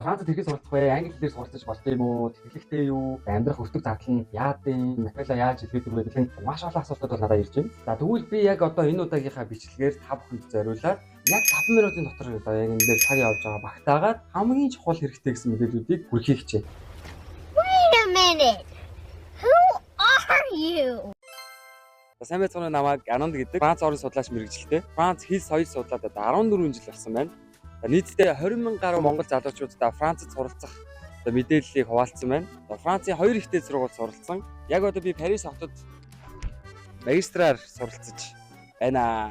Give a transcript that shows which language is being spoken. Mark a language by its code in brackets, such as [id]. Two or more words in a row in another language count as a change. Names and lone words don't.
[mn] Францад хэрхэн суралцах вэ? Англи хэлээр суралцаж болд юм уу? Тэтгэлэгтэй юу? Амьдрах өртөг зардал нь яад юм? Материалаа яаж илгээдэг вэ гэх нь маш олон асуултууд бол надад ирж байна. За тэгвэл би яг одоо энэ удаагийнхаа бичлэгээр та бүхэнд зориулаад яг 5 минутын дотор одоо яг энэ дээр цаг явж байгаа багтаагаад хамгийн чухал хэрэгтэй гэсэн мэдээллүүдийг хүргэе хичээ. [en] Wait a minute. Who are you? [mn] Сайн байцгаана, намайг Ананд гэдэг Франц орны судлаач мэргэжилтэй. Франц хэл соёл судлаад одоо 14 жил болсон байна. Нийтдээ 20,000 гаруй монгол залуучуудаа Францад суралцах мэдээллийг хуваалцсан байна. Францын 2 ихтэй сургуульд суралцсан. Яг одоо би Парис хотод магистраар суралцаж байна.